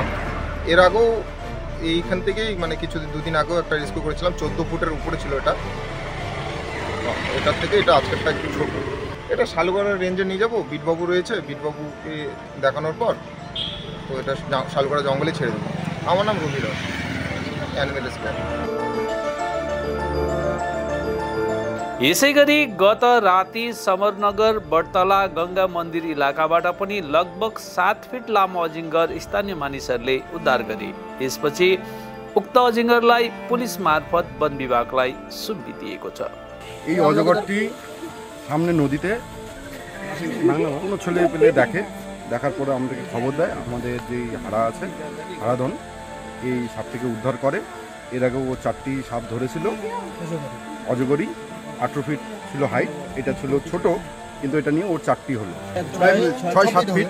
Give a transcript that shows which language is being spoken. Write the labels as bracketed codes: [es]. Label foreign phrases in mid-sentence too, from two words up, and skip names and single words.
[bn] এর আগেও এইখান থেকেই মানে দুদিন আগেও একটা রেস্কিউ করেছিলাম, 14 ফুটের উপরে ছিল এটা। এটার থেকে এটা আজকেরটা একটু ছোট। এটা সালুগড়া রেঞ্জে নিয়ে যাবো, বিটবাবু রয়েছে, বিটবাবুকে দেখানোর পর তো এটা সালুগড়া জঙ্গলে ছেড়ে দেবো। আমার নাম রবি রায়, অ্যানিমেল স্কোয়াড। [ne] यसैगरी गत राति समरनगर बडतला गंगा मन्दिर इलाकाबाट पनि लगभग 7 फिट लामो अजिङ्गर स्थानीय मानिसहरूले उद्धार गरे। यसपछि उक्त अजिङ्गरलाई पुलिस मार्फत वन विभागलाई सुम्पि दिएको छ। [bn] এই অজগরটি সামনে নদীতে কোনো ছেলে পেলে দেখে, দেখার পরে আমাদেরকে খবর দেয়। আমাদের যে হাড়া আছে, হারাধন এই সাপটিকে উদ্ধার করে। এর আগেও ও 4টি সাপ ধরেছিল। অজগরই 18 ফিট ছিল হাইট, এটা ছিল ছোট, কিন্তু এটা নিয়ে ওর 4টি হলো, 6-7 ফিট।